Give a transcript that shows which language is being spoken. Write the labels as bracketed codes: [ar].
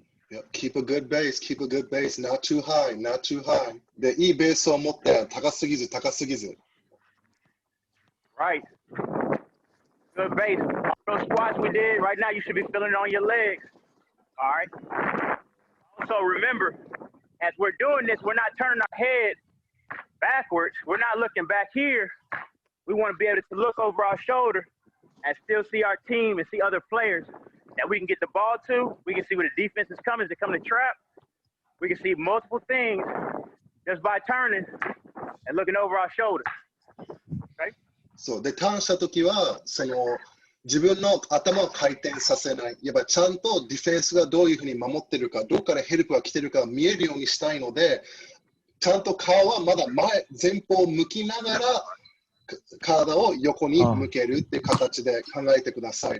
[en] Yep, keep a good base, keep a good base, not too high, not too high. [ja] で、いいベースを持って高すぎず、高すぎず。 [en] Right. Good base. All those squats we did, right now you should be feeling it on your legs. All right. Also remember, as we're doing this, we're not turning our head backwards. We're not looking back here. We want to be able to look over our shoulder and still see our team and see other players that we can get the ball to. We can see where the defense is coming. Is it coming to trap? We can see multiple things just by turning and looking over our shoulder. Okay? [ja] そうで、ターンしたときは、自分の頭を回転させない。やっぱちゃんとディフェンスがどういうふうに守ってるか、どこからヘルプが来てるか見えるようにしたいので、ちゃんと顔はまだ前方を向きながら、体を横に向けるっていう形で考えてください。